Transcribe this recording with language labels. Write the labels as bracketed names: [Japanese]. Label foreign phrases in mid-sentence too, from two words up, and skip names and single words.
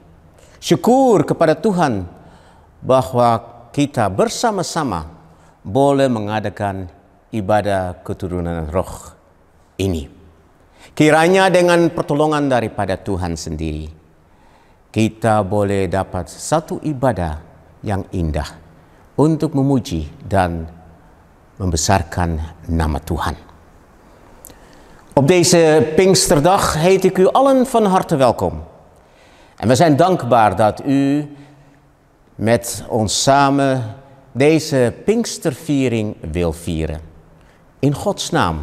[Indonesian] Syukur kepada Tuhan bahwa kita bersama-sama boleh mengadakan ibadah keturunan Roh ini. Kiranya dengan pertolongan daripada Tuhan sendiri, kita boleh dapat satu ibadah yang indah untuk memuji dan membesarkan nama Tuhan. [Dutch] Op deze Pinksterdag heet ik u allen van harte welkom. En we zijn dankbaar dat u met ons samen deze Pinksterviering wil vieren. In Gods naam.